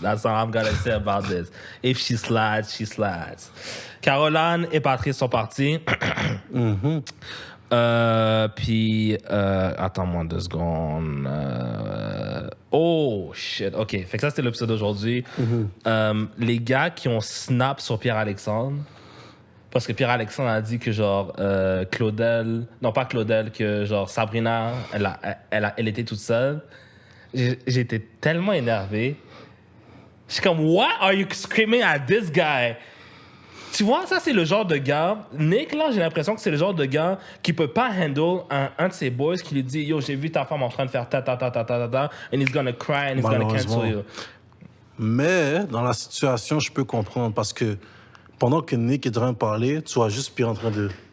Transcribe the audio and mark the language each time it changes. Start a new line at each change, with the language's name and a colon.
English: That's all I'm gonna say about this. If she slides, she slides.
French: Caroline et Patrice sont partis. Puis, attends-moi 2 secondes. Oh, shit. OK. Fait que ça, c'était l'épisode d'aujourd'hui. Les gars qui ont snap sur Pierre-Alexandre, parce que Pierre-Alexandre a dit que, genre, Claudel... Non, pas Claudel, que, genre, Sabrina, elle était toute seule. J'étais tellement énervé. Je suis comme,
English: what are you screaming at this guy?
French: Tu vois, ça, c'est le genre de gars... Nick, là, j'ai l'impression que c'est le genre de gars qui peut pas handle un de ses boys qui lui dit « Yo, j'ai vu ta femme en train de faire ta,
English: and he's gonna cry and he's gonna cancel you. »
French: Mais, dans la situation, je peux comprendre, parce que pendant que Nick est en train de parler, tu vois juste Pierre en train de...